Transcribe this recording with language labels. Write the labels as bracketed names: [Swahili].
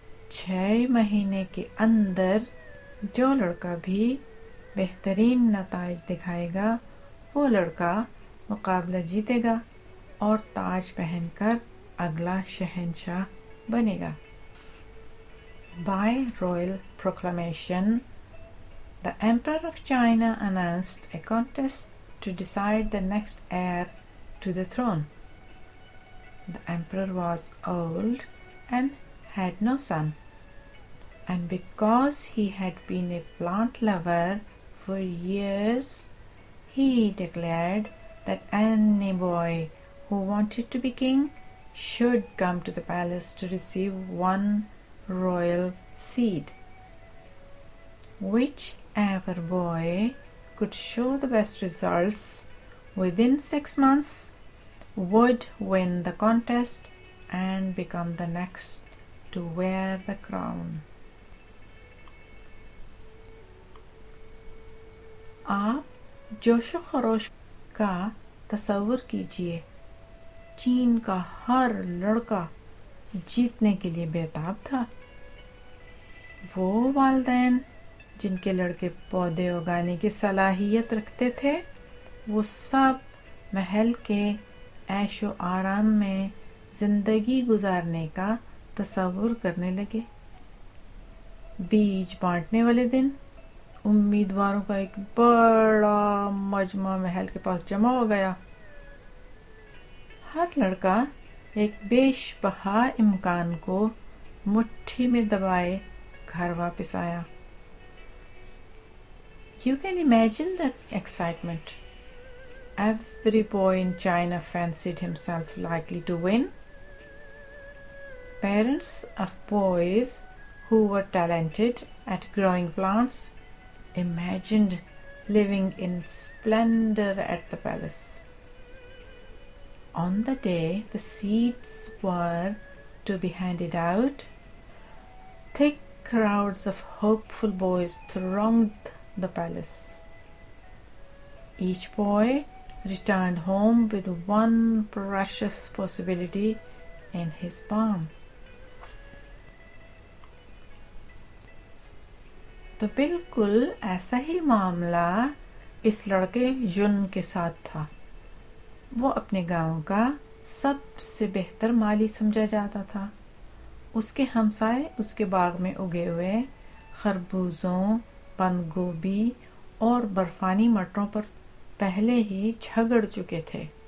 [Hindi] 6 महीने के अंदर जो लड़का भी बेहतरीन नताइज दिखाएगा, वो लड़का मुकाबला जीतेगा और ताज पहनकर अगला शहंशाह बनेगा। [English] By royal proclamation, the Emperor of China announced a contest to decide the next heir to the throne. The Emperor was old and had no son, and because he had been a plant lover for years, he declared that any boy who wanted to be king should come to the palace to receive one royal seed. Whichever boy could show the best results within 6 months would win the contest and become the next to wear the crown. [Hindi] आप जोशो खरोश का तस्वुर कीजिए। चीन का हर लड़का जीतने के लिए बेताब था। वो वालिदैन जिनके लड़के पौधे उगाने की सलाहियत रखते थे, वो सब महल के ऐशो आराम में जिंदगी गुजारने का तस्वुर करने लगे। बीज बांटने वाले दिन उम्मीदवारों का एक बड़ा मजमा महल के पास जमा हो गया। हर लड़का एक बेशबहा इम्कान को मुट्ठी में दबाए घर वापस आया। [English] You can imagine the excitement. Every boy in China fancied himself likely to win. Parents of boys who were talented at growing plants imagined living in splendor at the palace. On the day the seeds were to be handed out, thick crowds of hopeful boys thronged the palace. Each boy returned home with one precious possibility in his palm. [Hindi] तो बिल्कुल ऐसा ही मामला इस लड़के जुन के साथ था। वो अपने गांव का सबसे बेहतर माली समझा जाता था। उसके हमसाए उसके बाग में उगे हुए खरबूजों, बंद गोभी और बर्फानी मटरों पर पहले ही झगड़ चुके थे।